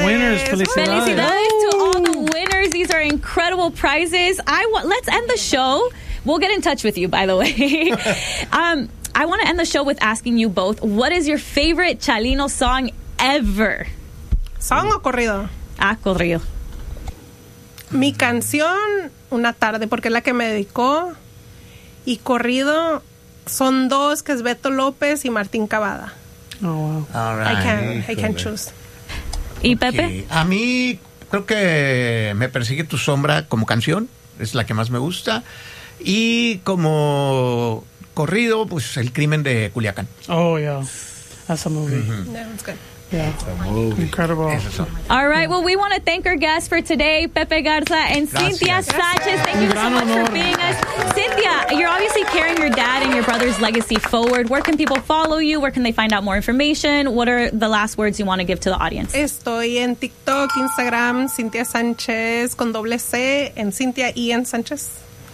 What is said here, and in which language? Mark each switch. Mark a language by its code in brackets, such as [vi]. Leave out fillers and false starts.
[en] The winners. [es] Felicidades [en] to all the winners. These are incredible prizes. Let's end the show. We'll get in touch with you, by the way. I want to end the show with asking you both, what is your favorite Chalino song ever? Song [es] o corrido? Ah, corrido. Mi canción, Una Tarde, porque es la que me dedicó, y corrido, son dos, que es Beto López y Martín Cavada. [en] Oh, wow. All right. I can choose. [es] ¿Y Pepe? [en] Okay. [es] A mí, creo que Me Persigue Tu Sombra como canción, es la que más me gusta, y como corrido, pues El Crimen de Culiacán. [en] Oh, yeah. That's a movie. Mm-hmm. Yeah, that's good. Yeah. Incredible. All right. Well, we want to thank our guests for today, Pepe Garza and [es] Gracias. [en] Cynthia Sánchez. Thank you so much honor. For being us. Cynthia, you're obviously carrying your dad and your brother's legacy forward. Where can people follow you? Where can they find out more information? What are the last words you want to give to the audience? [es] Estoy en TikTok, Instagram, Cynthia Sánchez con doble C, en Cynthia y en Sánchez.